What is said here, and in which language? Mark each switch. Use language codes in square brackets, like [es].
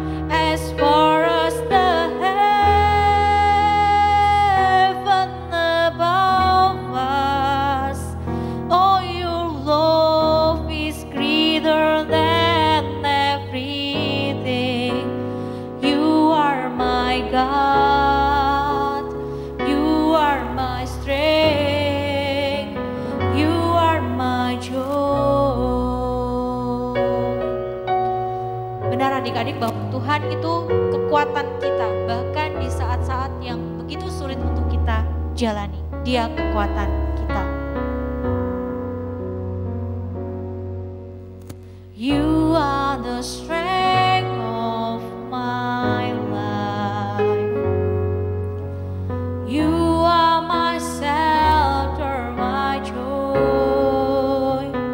[en] As far as the heaven above us, oh, your love is greater than everything. You are my God, you are my strength, you are my joy. [id] Benar adik-adik bahwa Tuhan itu kekuatan kita, bahkan di saat-saat yang begitu sulit untuk kita jalani, Dia kekuatan kita. [en] You are the strength of my life. You are my shelter, my joy.